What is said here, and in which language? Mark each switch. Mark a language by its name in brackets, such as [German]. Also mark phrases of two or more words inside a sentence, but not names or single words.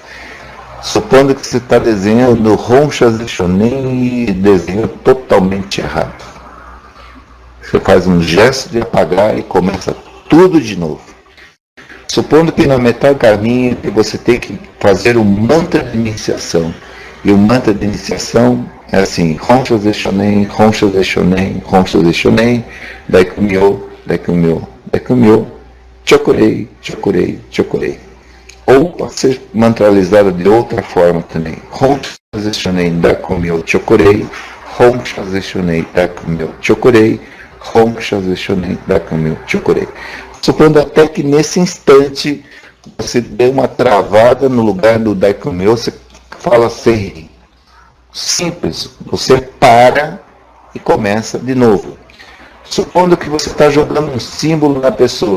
[Portuguese] Supondo que você está desenhando Honchas e Shonen e desenho totalmente errado. Você faz um gesto de apagar e começa tudo de novo. Supondo que na metade do caminho você tem que fazer um mantra de iniciação. E o mantra de iniciação é assim: Honchas e Shonen, Honchas e Shonen, Honchas e Shonen, Daikumyo, Daikumyo, Daikumyo, Chokurei, Chokurei, Chokurei. Ou pode ser mantralizada de outra forma também. Honchas e Shonen, Daikumyo, Chokurei, Honchas e Shonen, Daikumyo, Chokurei, Honchas e Shonen, Daikumyo, Chokurei. Supondo até que nesse instante você dê uma travada no lugar do Daikumyo, você fala Sei. Simples, você para e começa de novo. Supondo que você está jogando um símbolo na pessoa.